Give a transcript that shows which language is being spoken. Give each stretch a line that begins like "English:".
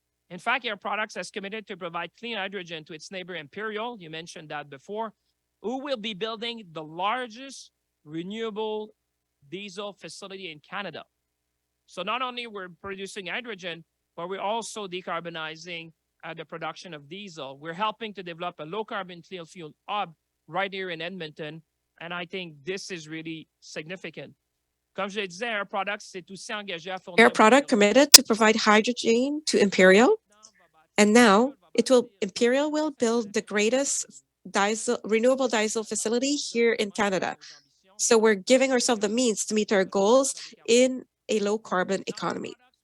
English: In fact, Air Products has committed to provide clean hydrogen to its neighbor Imperial, you mentioned that before, who will be building the largest renewable diesel facility in Canada. So not only we're producing hydrogen, but we're also decarbonizing the production of diesel. We're helping to develop a low carbon clean fuel hub right here in Edmonton. And I think this is really significant.
French: Comme je le disais, Air Products s'est aussi engagé à fournir.
English: Air Product committed to provide hydrogen to Imperial. And now Imperial will build the greatest renewable diesel facility here in Canada. So we're giving ourselves the means to meet our goals in a low carbon economy.